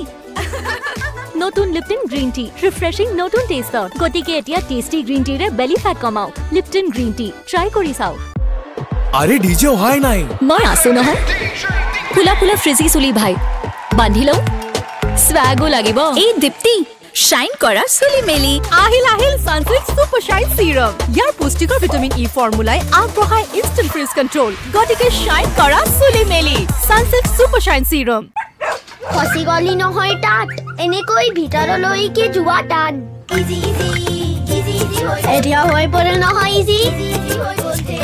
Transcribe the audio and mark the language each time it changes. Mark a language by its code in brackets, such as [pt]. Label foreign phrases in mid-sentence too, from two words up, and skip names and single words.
[as] নতুন লিপটন গ্ৰীণ টি, ৰিফ্ৰেছিং নতুন টেষ্টত। গতিকে এতিয়া টেষ্টি গ্ৰীণ টিৰে [en] belly fat [as] কমাওক। লিপটন গ্ৰীণ টি ট্ৰাই কৰি চাওক। আরে ডিজে অহাই নাই। মই আছো নহয়। ফুলা ফুলা ফ্ৰিজি চুলি ভাই বান্ধি লওঁ, স্বাগো লাগিব। এই দীপ্তি, শাইন করা চুলি মেলি আহিল সানসিল্ক সুপার শাইন সিরাম ইয়াৰ পুষ্টিকৰ [en] vitamin E [as] ফৰ্মুলাই আগবঢ়ায় [en] instant frizz control [as] গতিকে শাইন কৰা চুলি মেলি সানসিল্ক সুপাৰ শাইন সিরাম খসি গলি নহয় তাত এনেকৈ ভিতৰলৈকে যোৱা তাত [en] easy easy easy easy [as] এতিয়া হৈ পৰে নহয় [en] easy easy [as] হৈ গৈছে